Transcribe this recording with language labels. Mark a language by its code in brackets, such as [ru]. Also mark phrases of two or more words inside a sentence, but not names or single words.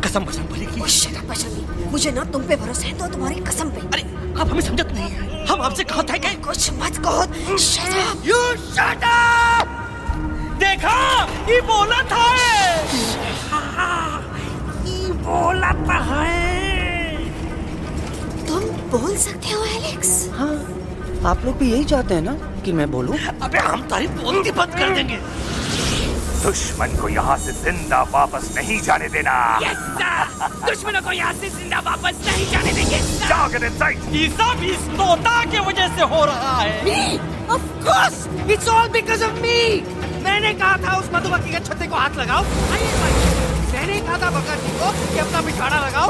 [hi] कसम भली की। बजरंगी, मुझे ना तुम पे भरोसा है, तो तुम्हारी कसम पे। अरे आप हमें समझत नहीं है। हम आपसे कहते हैं कि कुछ मत कहो। [en] shut up. You shut up! [hi] देखा, ये बोला था। बोला तो है। तुम बोल सकते हो एलेक्स? हाँ, आप लोग भी यही चाहते हैं ना कि मैं बोलूं? अबे हम तारीफ बोलती बंद कर देंगे। दुश्मन को यहाँ से जिंदा वापस नहीं जाने देना। दुश्मनों को यहाँ से जिंदा वापस नहीं जाने देंगे। जाओ [en] get inside। [hi] ये सब इस तोता की वजह से हो रहा है। [en] Me? Of course, it's all because of me. [hi] मैंने कहा था उस मधुमक्खी के छत्ते को हाथ लगाओ। आइए भाई, मैंने कहा था बका जी को कि अपना पिछवाड़ा लगाओ।